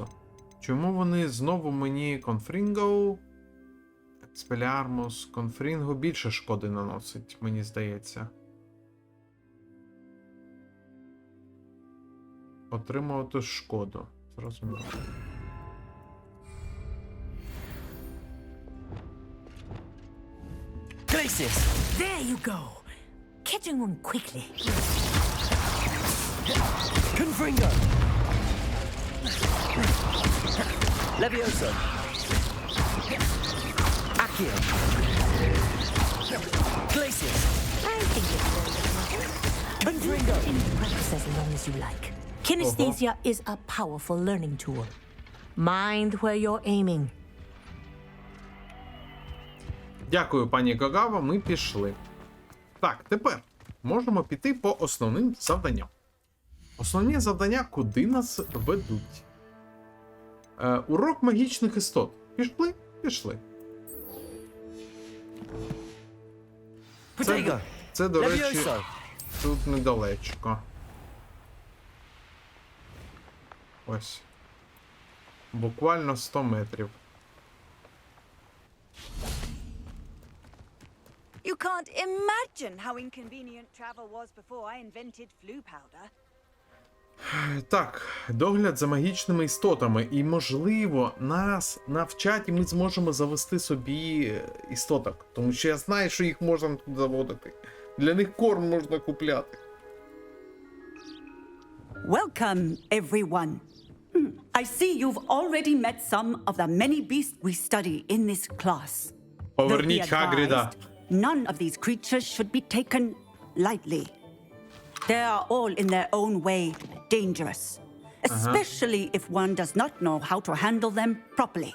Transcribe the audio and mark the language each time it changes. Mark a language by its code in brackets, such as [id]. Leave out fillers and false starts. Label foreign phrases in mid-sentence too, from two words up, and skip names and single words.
[uk] Чому вони знову мені Конфрінго? Експелярмус. Конфрінго більше шкоди наносить, мені здається. Отримувати шкоду. Зрозуміло. [en] Glacius! There you go. Catching on quickly. Confringo! Levioso! Accio! Glacius! I think it's very good. Confringo! Practice as long as you like. Kinesthesia is a powerful learning tool. Mind where you're aiming. [uk] Дякую, пані Гагава, ми пішли. Так, тепер можемо піти по основним завданням. Основні завдання куди нас ведуть? Урок магічних істот. Пішли? Пішли. Це, до речі, [en] Levioso! [uk] тут недалечко. Ось. Буквально 100 метрів. [en] You can't imagine how inconvenient travel was before I invented flu powder. [uk] Так, догляд за магічними істотами. І, можливо, нас навчать, і ми зможемо завести собі істоток. Тому що я знаю, що їх можна тут заводити. Для них корм можна купляти. [en] Welcome, everyone. I see you've already met some of the many beasts we study in this class. [uk] Поверніть [en] Though be [uk] Хагріда. [en] advised, none of these creatures should be taken lightly. They are all in their own way dangerous, especially if one does not know how to handle them properly.